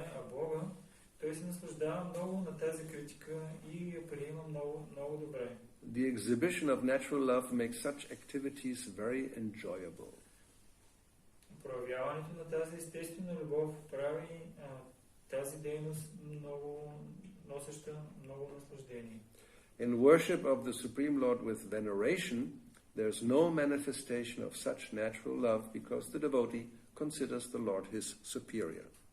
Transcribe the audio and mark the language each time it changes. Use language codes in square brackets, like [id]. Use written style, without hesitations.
[bg] Бога, той се наслаждава много на тази критика и я приема много, много добре. [en] The exhibition of natural love makes such activities very enjoyable. [bg] Проявяването на тази естествена любов прави тази дейност много носеща много наслаждение. [en] In worship of the Supreme Lord with veneration, there is no manifestation of such natural love because the devotee considers the Lord his superior.